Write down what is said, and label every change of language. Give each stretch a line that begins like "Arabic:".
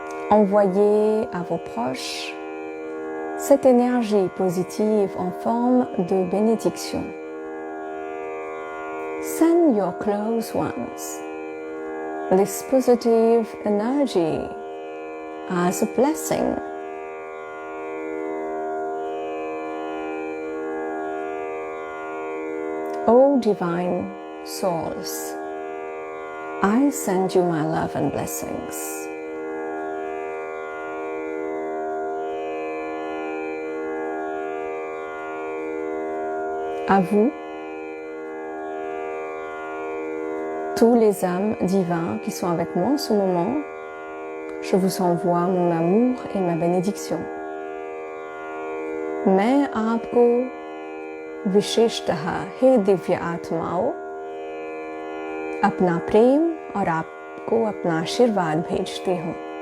French: Envoyez à vos proches cette énergie positive en forme de bénédiction.
English: Send your close ones this positive energy as a blessing. O divine souls, I send you my love and blessings.
French: À vous, tous les âmes divins qui sont avec moi en ce moment, je vous envoie mon amour et ma bénédiction.
Hindi: मैं आपको विशेषतः हे दिव्य आत्माओं अपना प्रेम और आपको अपना आशीर्वाद भेजती हूँ।